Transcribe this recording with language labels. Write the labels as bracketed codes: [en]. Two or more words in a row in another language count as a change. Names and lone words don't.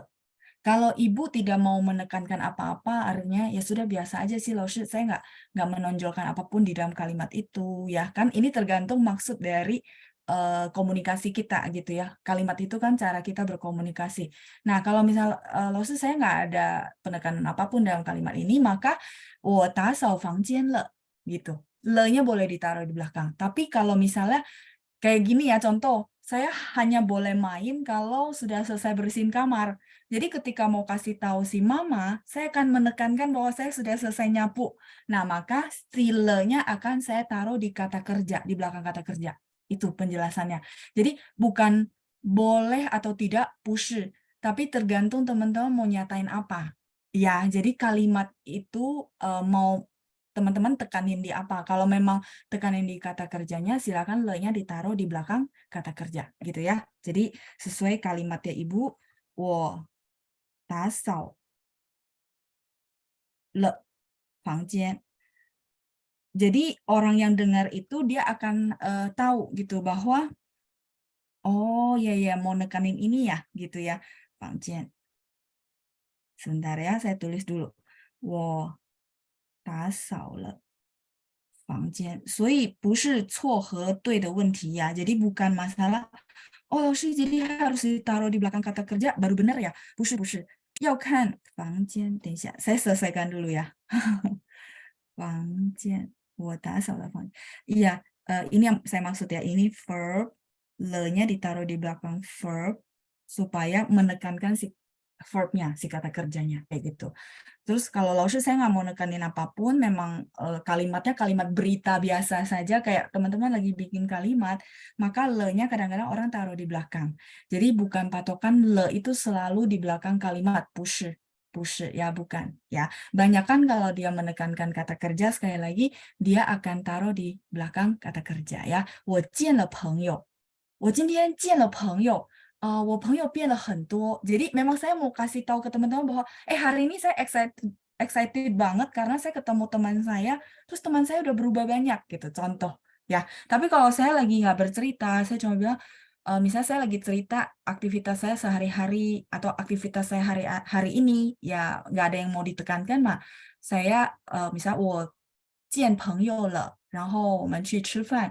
[id] Kalau ibu tidak mau menekankan apa-apa, artinya ya sudah biasa aja sih, Laoshi. Saya nggak menonjolkan apapun di dalam kalimat itu, ya kan? Ini tergantung maksud dari komunikasi kita gitu ya. Kalimat itu kan cara kita berkomunikasi. Nah, kalau misal Laoshi saya nggak ada penekanan apapun dalam kalimat ini, maka [zh] 我打扫房间了 [id] gitu. Le-nya boleh ditaruh di belakang. Tapi kalau misalnya kayak gini ya, contoh, saya hanya boleh main kalau sudah selesai bersihin kamar. Jadi ketika mau kasih tahu si mama, saya akan menekankan bahwa saya sudah selesai nyapu. Nah, maka sile-nya akan saya taruh di kata kerja, di belakang kata kerja. Itu penjelasannya. Jadi bukan boleh atau tidak, [zh] 不是, [id] tapi tergantung teman-teman mau nyatain apa. Ya, jadi kalimat itu mau teman-teman tekanin di apa. Kalau memang tekanin di kata kerjanya, silakan le-nya ditaruh di belakang kata kerja, gitu ya. Jadi sesuai kalimatnya Ibu, [zh] 我打扫了房间. [id] Jadi orang yang dengar itu dia akan tahu gitu bahwa oh ya ya mau nekanin ini ya gitu ya, [zh] 房间. [id] sebentar ya, saya tulis dulu. [zh] 我打扫了房间，所以不是错和对的问题 ya. [id] Jadi bukan masalah, oh sih jadi harus ditaruh di belakang kata kerja baru benar ya. [zh] 不是，要看房间。等一下， [id] saya selesaikan dulu ya. [zh] 房间，我打扫了房间. [id] Iya, ini yang saya maksud ya. Ini verb, le-nya ditaruh di belakang verb supaya menekankan si verb-nya, si kata kerjanya kayak gitu. Terus kalau Laoshi saya nggak mau nekanin apapun, memang kalimatnya kalimat berita biasa saja, kayak teman-teman lagi bikin kalimat, maka le-nya kadang-kadang orang taruh di belakang. Jadi bukan patokan le itu selalu di belakang kalimat, 不是 ya, bukan ya. Banyakan kalau dia menekankan kata kerja, sekali lagi dia akan taruh di belakang kata kerja ya. [zh] 我见了朋友，我今天见了朋友。我朋友变了很多. [id] Jadi memang saya mau kasih tahu ke teman-teman bahwa hari ini saya excited banget karena saya ketemu teman saya, terus teman saya udah berubah banyak gitu, contoh ya. Tapi kalau saya lagi nggak bercerita, saya cuma bilang, misalnya saya lagi cerita aktivitas saya sehari-hari atau aktivitas saya hari ini, ya nggak ada yang mau ditekankan, mah saya misalnya [zh] 我见朋友了，然后我们去吃饭.